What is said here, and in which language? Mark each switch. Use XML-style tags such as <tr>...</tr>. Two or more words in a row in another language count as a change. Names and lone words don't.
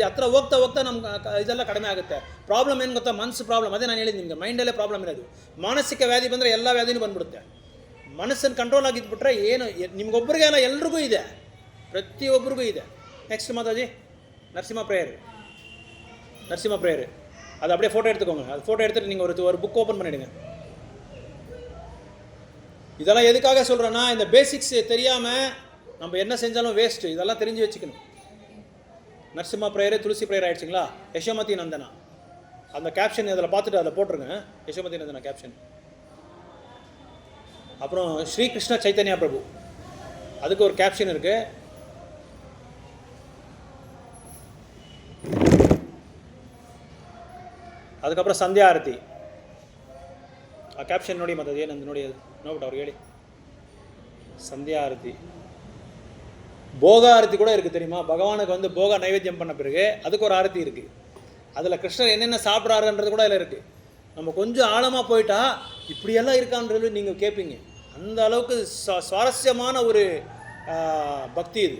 <kn>ಹತ್ರ ಹೋಗ್ತಾ ನಮ್ಗೆ ಇದೆಲ್ಲ ಕಡಿಮೆ ಆಗುತ್ತೆ. ಪ್ರಾಬ್ಲಮ್ ಏನು ಗೊತ್ತಾ, ಮನಸ್ಸು ಪ್ರಾಬ್ಲಮ್. ಅದೇ ನಾನು ಹೇಳಿದ್ದು ನಿಮಗೆ, ಮೈಂಡಲ್ಲೇ ಪ್ರಾಬ್ಲಮ್ ಇರೋದು. ಮಾನಸಿಕ ವ್ಯಾಧಿ ಬಂದರೆ ಎಲ್ಲ ವ್ಯಾಧಿನೂ ಬಂದ್ಬಿಡುತ್ತೆ. ಮನಸ್ಸನ್ನು ಕಂಟ್ರೋಲ್ ಆಗಿದ್ಬಿಟ್ರೆ ಏನು ನಿಮ್ಗೊಬ್ಬರಿಗೆ ಅಲ್ಲ, ಎಲ್ರಿಗೂ ಇದೆ, ಪ್ರತಿಯೊಬ್ಬರಿಗೂ ಇದೆ. ನೆಕ್ಸ್ಟ್ ಮಾತಾಜಿ ನರಸಿಂಹ ಪ್ರೇಯರ್</kn> <ta>அது அப்படியே ஃபோட்டோ எடுத்துக்கோங்க. அது ஃபோட்டோ எடுத்துகிட்டு நீங்கள் ஒரு</ta> <en>book open</en> <ta>பண்ணிவிடுங்க. இதெல்லாம் எதுக்காக சொல்கிறேன்னா, இந்த பேசிக்ஸ் தெரியாமல் நம்ம என்ன செஞ்சாலும் வேஸ்ட்டு. இதெல்லாம் தெரிஞ்சு வச்சுக்கணும். நரசிம்ம ப்ரேயரு, துளசி ப்ரேயர் ஆகிடுச்சிங்களா. யசோமதி நந்தனா அந்த கேப்ஷன் அதில் பார்த்துட்டு அதில் போட்டுருங்க, யசோமதி நந்தனா கேப்ஷன். அப்புறம் ஸ்ரீகிருஷ்ண சைத்தன்யா பிரபு, அதுக்கு ஒரு கேப்ஷன் இருக்குது.</ta> <kn>ಅದಕ್ಕப்புறம் ಸಂಧ್ಯಾ ಆರತಿ. ಆ ಕ್ಯಾಪ್ಷನ್ ನೋಡಿ, ಮತ್ತೆ ಏನಂದು ನೋಡಿ, ಅದು ನೋಡ್ಬಿಟ್ಟು ಅವ್ರಿಗೆ ಹೇಳಿ.</kn> <ta>சந்தியா ஆரத்தி, போக ஆரத்தி கூட இருக்குது தெரியுமா. பகவானுக்கு வந்து போக நைவேத்தியம் பண்ண பிறகு அதுக்கு ஒரு ஆரத்தி இருக்குது. அதில் கிருஷ்ணர் என்னென்ன சாப்பிட்றாருன்றது கூட அதில் இருக்குது. நம்ம கொஞ்சம் ஆழமாக போயிட்டா இப்படியெல்லாம் இருக்கான்றது நீங்கள் கேட்பீங்க. அந்த அளவுக்கு சுவாரஸ்யமான ஒரு பக்தி இது.</ta>